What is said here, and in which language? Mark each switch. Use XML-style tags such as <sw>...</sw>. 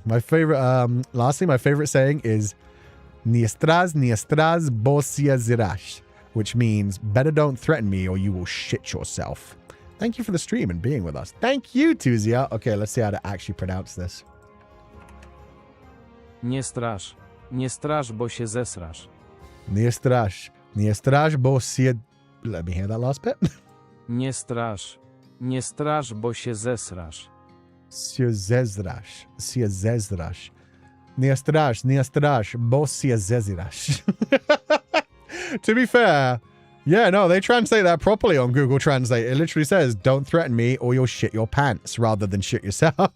<en>My favorite lastly, my favorite saying is</en> <pl>Niestras bosia zirash,</pl> <en>which means better don't threaten me or you will shit yourself. Thank you for the stream and being with us. Thank you, Tuzia. Okay, let's see how to actually pronounce this.</en> <pl>Nie strasz. Nie strasz, bo się zesrasz. Nie strasz. Nie strasz, bo się...</pl> <en>Let me hear that last bit.</en> <pl>Nie strasz. Nie strasz, bo się zesrasz. Się zezrasz. Się zezrasz. Nie strasz, bo się zezrasz.</pl> <en>To be fair, yeah, no, they translate that properly on Google Translate. It literally says, don't threaten me or you'll shit your pants, rather than shit yourself.</en>